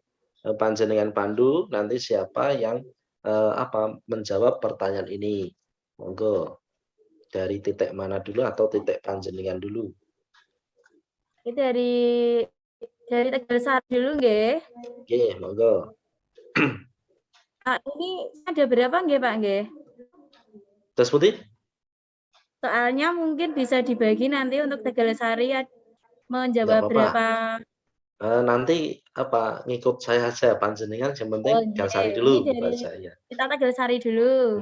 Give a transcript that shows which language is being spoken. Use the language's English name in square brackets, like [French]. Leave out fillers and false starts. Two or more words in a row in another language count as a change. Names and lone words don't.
[Indonesian] Panjenengan pandu nanti siapa yang menjawab pertanyaan ini. Monggo. Dari titik mana dulu atau titik panjenengan dulu? Itu dari Dari Tegalsari dulu nggih. Oke, monggo. Ini ada berapa nggih Pak nggih? Terus putih? Soalnya mungkin bisa dibagi nanti untuk Tegalsari Enggak menjawab apa-apa. berapa. Nanti apa ngikut saya aja panjenengan yang penting Oh, Galsari nggih. Ini dulu gitu dari aja ya. kita Tegalsari dulu.